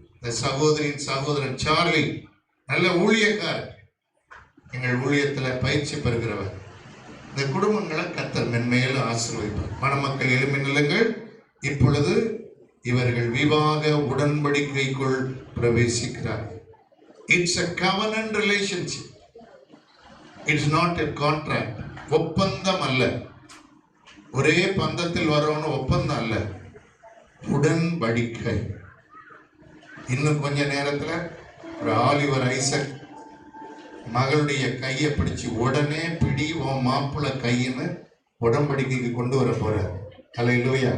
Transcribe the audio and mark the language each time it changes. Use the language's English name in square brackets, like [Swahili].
[Tamil] இந்த சகோதரியின் சகோதரன் சார்லி நல்ல ஊழியக்காரர், எங்கள் ஊழியத்துல பயிற்சி பெறுகிறவர். இந்த குடும்பங்களை கர்த்தர் மென்மேலும் ஆசீர்வதிப்பார். மணமக்கள் எழும்பி நில்லுங்கள். இப்பொழுது இவர்கள் விவாக உடன்படிக்கைக்குள் பிரவேசிக்கிறார். [English] It's a covenant relationship. It's not a contract. [Tamil] ஒப்பந்தம் அல்ல. ஒரே பந்தத்தில் வரவன ஒப்பந்தம் அல்ல, உடன்படிக்கை. இன்னும் கொஞ்ச நேரத்தில் ஒரு ஆலிவர் ஐசக் மகளுடைய கையை பிடிச்சு உடனே பிடி உன் மாப்பிள்ளை கையின்னு உடன்படிக்கைக்கு கொண்டு வர போற. ஹல்லேலூயா.